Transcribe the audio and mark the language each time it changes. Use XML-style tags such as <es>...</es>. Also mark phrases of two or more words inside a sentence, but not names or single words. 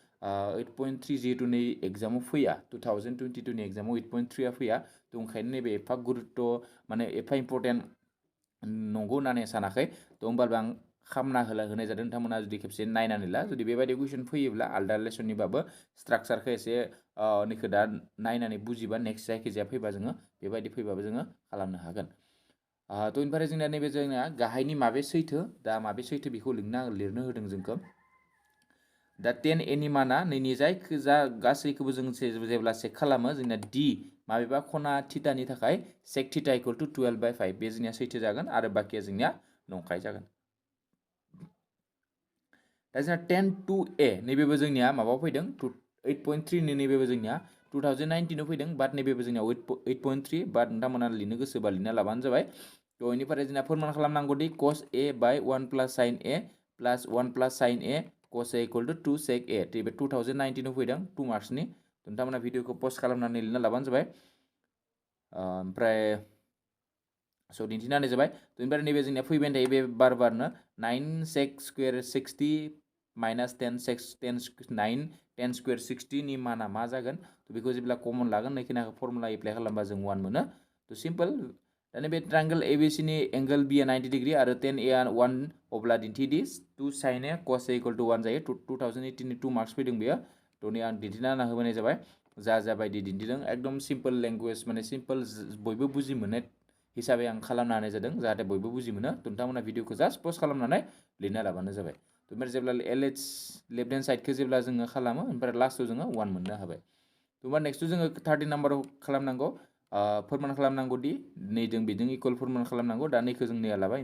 <brx>8.3 जिहेतु नै एग्जामाव फैया 2022 नि एग्जामाव 8.3 आ फैया तो ओंखायनो नैबे एफा गुरुत्व माने</brx> <en>A important</en> <brx>नंगौ होननानै सानाखै तो होमबाबो आं खामना होनाय जादों नोंथांमोना जुदि खेबसे नायनानै ला जुदि बेबायदि कुइसन फैयोब्ला आलदा लेसननिबाबो स्ट्राक्चारखौ एसे नैखौ दा नायनानै बुजिबा नेक्स्ट जायखिजाया फैबा जोङो बेबायदि फैबाबो जोङो खालामनो हागोन तो ओमफ्राय जोंनिया नैबे जोंनिया गाहायनि माबे सैथो दा माबे सैथो बेखौ लिरनो होदों जोंखौ दा 10a नि माना नैनि जायखिजा गासैखौबो जों जेब्ला चेक खालामो जोंना d माबेबा खना थिटानि थाखाय</brx> <en>sec theta equal to</en> <brx>12/5 बे जोंनिया सैथो जागोन आरो बाकिया जोंनिया नंखाय जागोन दा जोंना 10(2a) नैबेबो जोंनिया माबायाव फैदों 8.3 नि नैबेबो जोंनिया 2019 आव फैदों बाट नैबेबो जोंनिया 8.3 बाट नोंथांमोना लिरनो गोसोबा लिरना लाबानो जाबाय तो बेनिफ्राय जोंना फोरमान खालामनांगौ दि cos a</brx> <en>by 1 plus sin a plus 1 plus sin a cos a equal to 2 sec a</en> <brx>तो बे 2019 आव फैदों 2 मार्क्सनि नोंथांमोना भिडिअखौ पस्ट खालामनानै लिरना लाबानो जाबाय ओमफ्राय स' दिन्थिना होनाय जाबाय तो ओमफ्राय नैबे जोंनिया फैबाय थायो बे बारनो 9</brx> <en>sec square 60 minus 10 sec</en> <brx>10 9 10 स्क्वायर 60 नि माना मा जागोन त बेखौ जेब्ला कमन लागोन नैखिनाखौ</brx> <en>formula apply</en> <brx>खालामबा जों 1 मोनो त सिम्पल दानि बे</brx> <en>triangle ABC</en> <brx>नि</brx> <en>angle B</en> <brx>आ 90 डिग्री आरो tan a आ 1 अब्ला दिन्थिदि 2</brx> <en>sin a cos a equal to</en> <brx>1 जायो 2018 नि 2 मार्क्स फैदों बेयो त नै आं दिन्थिना होना होबाय जाबाय जा बायदि दिन्थिदों</brx> <en>एकदम simple language</en> <brx>माने सिम्पल बयबो बुजि मोननाय हिसाबै आं खालामना होनाय जादों जाहाथे बयबो बुजि मोनो नोंथांमोना भिडिअखौ</brx> <en>just pause</en> <brx>खालामनानै लिरना लाबानो जाबाय ओमफ्राय जेब्ला</brx> <en>LH left hand side</en> <brx>जेब्ला जोङो खालामो ओमफ्राय लास्टआव जोङो 1 मोननो हाबाय होमबा नेक्स्टआव जोङो 30 नाम्बाराव खालामनांगौ फोरमान खालामनांगौ दि नै जों बेजों इकुअल फोरमान खालामनांगौ दा नैखौ जों नैया लाबाय</brx>